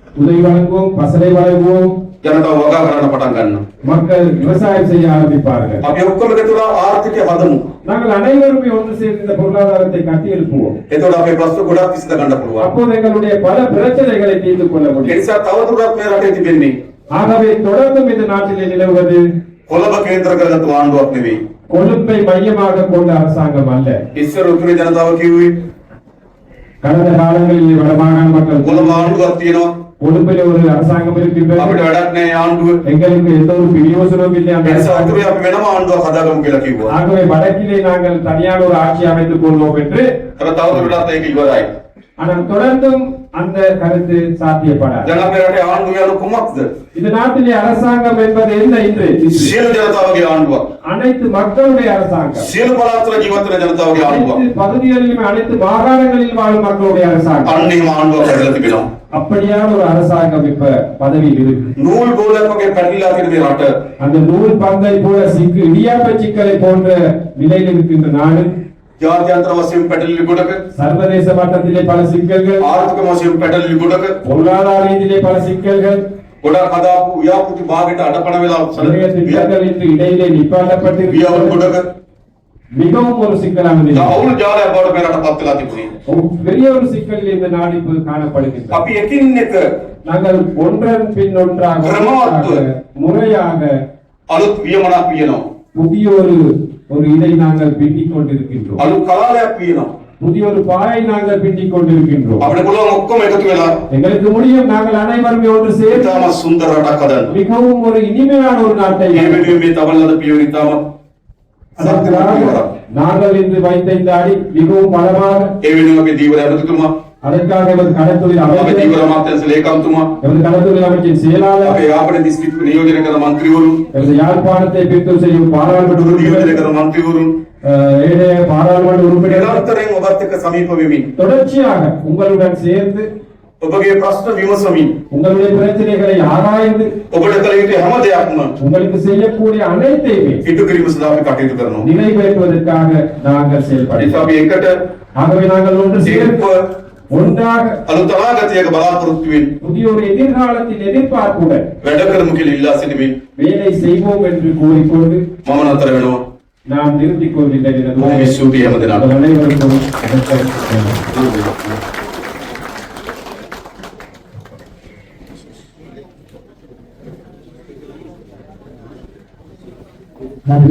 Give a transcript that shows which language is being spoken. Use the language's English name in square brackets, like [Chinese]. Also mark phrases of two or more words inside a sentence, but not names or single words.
[Tamil] உதவி வழங்குவோம், பசலை வழங்குவோம். [Sinhala] ජනතාව වගා කරන්න පටන් ගන්නවා. [Tamil] மக்கள் விவசாயம் செய்ய ஆரம்பிப்பார்கள். [Sinhala] අපි ඔක්කොම එකතු වෙලා ආර්ථිකය හදමු. [Tamil] நாங்கள் அனைவருமே ஒன்று சேர்ந்து இந்த பொருளாதாரத்தை கட்டி எழுப்புவோம். [Sinhala] එතකොට අපේ ප්‍රශ්න ගොඩක් විසඳ ගන්න පුළුවන්. [Tamil] அப்போது எங்களுடைய பல பிரச்சனைகளை தீர்த்து கொள்ள [Sinhala] ඒ [Tamil] முடியும். [Sinhala] නිසා තවදුරටත් මේ රටේ තිබෙන්නේ [Tamil] ஆகவே தொடர்ந்தும் இந்த நாட்டிலே நிலவுவது [Sinhala] කොළඹ කේන්ද්‍ර කරගත්තු ආණ්ඩුවක් නෙවෙයි. [Tamil] கொழும்பை மையமாக கொண்ட அரசாங்கம் அல்ல. [Sinhala] ඉස්සර උතුරේ ජනතාව කිව්වේ [Tamil] கடந்த காலங்களில் வடமாகாண மக்கள் [Sinhala] කොළඹ ආණ්ඩුවක් තියෙනවා. [Tamil] கொழும்பில் ஒரு அரசாங்கம் இருக்கின்றது. [Sinhala] අපිට වැඩක් නැහැ ආණ්ඩුව. [Tamil] எங்களுக்கு எந்த ஒரு பிரயோசனமும் இல்லை அந்த [Sinhala] ඒ නිසා [Tamil] அரசாங்கம். [Sinhala] උතුරේ අපි වෙනම ආණ්ඩුවක් හදාගමු කියලා කිව්වා. [Tamil] ஆகவே வடக்கிலே நாங்கள் தனியான ஒரு ஆட்சி அமைத்துக் கொள்வோம் என்று. [Sinhala] හැබැයි තවදුරටත් ඒක ඉවරයි. [Tamil] ஆனால் தொடர்ந்தும் அந்த கருத்து சாத்தியப்படாது. [Sinhala] දැන් අපේ රටේ ආණ්ඩුව යන කුමක්ද? [Tamil] இந்த நாட்டிலே அரசாங்கம் என்பது என்ன இன்று? [Sinhala] සියලු ජනතාවගේ ආණ්ඩුවක්. [Tamil] அனைத்து மக்களுடைய அரசாங்கம். [Sinhala] සියලු පළාත්වල ජීවත් වෙන ජනතාවගේ ආණ්ඩුවක්. [Tamil] அனைத்து பகுதிகளிலும் அனைத்து மாகாணங்களில் வாழும் மக்களுடைய அரசாங்கம். [Sinhala] අන්න එහෙම ආණ්ඩුවක් හැදලා තිබෙනවා. [Tamil] அப்படியான ஒரு அரசாங்கம் இப்ப பதவியில் இருக்கு. [Sinhala] නූල් බෝලයක් වගේ පැටලිලා තියෙන මේ රට [Tamil] அந்த நூல் பந்தை போல சிக்கு இடியாப்ப சிக்கலை போன்ற நிலையில் இருக்கின்ற நாடு. [Sinhala] ජාත්‍යන්තර වශයෙන් පැටලිලි ගොඩක, [Tamil] சர்வதேச மட்டத்திலே பல சிக்கல்கள், [Sinhala] ආර්ථික වශයෙන් පැටලිලි ගොඩක, [Tamil] பொருளாதார ரீதியிலே பல சிக்கல்கள், [Sinhala] ගොඩක් හදාපු ව්‍යාපෘති භාගයට අඩපණ වෙලා [Tamil] நிறைய திட்டங்கள் இன்று இடையிலே [Sinhala] ව්‍යාපෘති [Tamil] நிப்பாட்டப்பட்டிருக்கிறது. [Sinhala] ගොඩක [Tamil] மிகவும் ஒரு சிக்கலான நிலை. [Sinhala] අවුල් ජාලයක් බවට මේ රට පත් වෙලා තිබුණේ. [Tamil] பெரிய ஒரு சிக்கலில் இந்த நாடு இப்போது காணப்படுகின்றது. [Sinhala] අපි එකින් එක [Tamil] நாங்கள் ஒன்றன் பின் ஒன்றாக [Sinhala] கிரமமாத்துவ. [Tamil] முறையாக [Sinhala] අලුත් වියමනක් වියනවා. [Tamil] புதிய ஒரு இதை நாங்கள் பின்னிக் கொண்டிருக்கின்றோம். [Sinhala] අලුත් කලාලයක් වියනවා. [Tamil] புதிய ஒரு பாயை நாங்கள் பின்னிக் கொண்டிருக்கின்றோம். [Sinhala] අපිට පුළුවන් ඔක්කොම එකතු වෙලා [Tamil] எங்களுக்கு முடியும், நாங்கள் அனைவருமே ஒன்று சேர்ந்து [Sinhala] ඉතාම සුන්දර රටක් හදන්න. [Tamil] மிகவும் ஒரு இனிமையான ஒரு நாட்டை [Sinhala] මේ වෙනුවෙන් මේ තවලද පියවර ඉතාම [Tamil] அதற்காக நாங்கள் இன்று வைத்த இந்த அடி மிகவும் பலமாக, [Sinhala] ඒ වෙනුවෙන් අපේ දීවර ඇමතිතුමා, [Tamil] அதற்காக எமது கடத்தொழில் [Sinhala] අපේ [Tamil] அமைச்சர், [Sinhala] දීවර අමාත්‍යාංශ ලේකම්තුමා, [Tamil] எமது கடத்தொழில் அமைச்சின் செயலாளர், [Sinhala] අපේ යාපන දිස්ත්‍රික්ක නියෝජනය කරන മന്ത്രിවරුන්, [Tamil] எமது யாழ்ப்பாணத்தை பிரித்து செய்யும் பாராளுமன்ற [Sinhala] නියෝජනය [Tamil] உறுப்பினர், [Sinhala] කරන മന്ത്രിවරුන් [Tamil] ஏனைய பாராளுமன்ற உறுப்பினர் [Sinhala] නිරන්තරයෙන් ඔබත් එක්ක සමීප වෙමින් [Tamil] தொடர்ச்சியாக உங்களுடன் சேர்ந்து [Sinhala] ඔබගේ ප්‍රශ්න විමසමින් [Tamil] உங்களுடைய பிரச்சனைகளை ஆராய்ந்து [Sinhala] ඔබට කළ යුතු හැම දෙයක්ම [Tamil] உங்களுக்கு செய்யக்கூடிய அனைத்தையுமே [Sinhala] ඉටු කිරීම සඳහා අපි කටයුතු කරනවා. [Tamil] நிறைவேற்றுவதற்காக நாங்கள் [Sinhala] ඒ [Tamil] செயல்படுகிறோம். [Sinhala] නිසා අපි එකට [Tamil] ஆகவே நாங்கள் ஒன்று சேர்ந்து ஒன்றாக [Sinhala] අලුත් අනාගතයක බලාපොරොත්තු වෙමින් [Tamil] புதிய ஒரு எதிர்காலத்தின் எதிர்பார்ப்புடன் [Sinhala] වැඩ කරමු කියලා ඉල්ලා සිටිමින් [Tamil] வேலை செய்வோம் என்று கூறிக்கொண்டு [Sinhala] මම නතර වෙනවා. [Tamil] நான் நிறுத்திக் கொள்கின்றேன். எனது [Sinhala] බොහොම [Tamil] உரையை. [Sinhala] ස්තුතියි හැම දිනකටම. [Tamil] உங்கள் அனைவருக்கும் நன்றி. நன்றி.